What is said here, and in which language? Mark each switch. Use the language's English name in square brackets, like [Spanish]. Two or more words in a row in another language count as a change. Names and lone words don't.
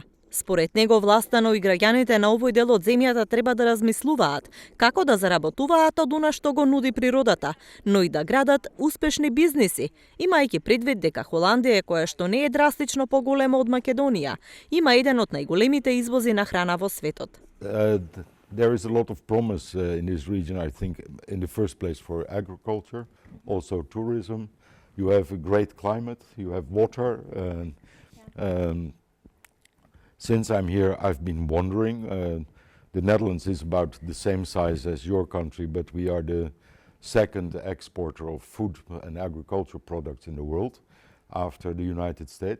[Macedonian] Според него, власта, но и граѓаните на овој дел од земјата треба да размислуваат како да заработуваат од она што го нуди природата, но и да градат успешни бизниси, имајќи предвид дека Холандија, која што не е драстично поголема од Македонија, има еден од најголемите извози на храна во светот. [English] There is a lot of promise in this region, I think, in the first place for agriculture, also tourism. You have a great climate, you have water. Since I'm here, I've been wondering. The Netherlands is about the same size as your country, but we are the second exporter of food and agricultural products in the world after the United States.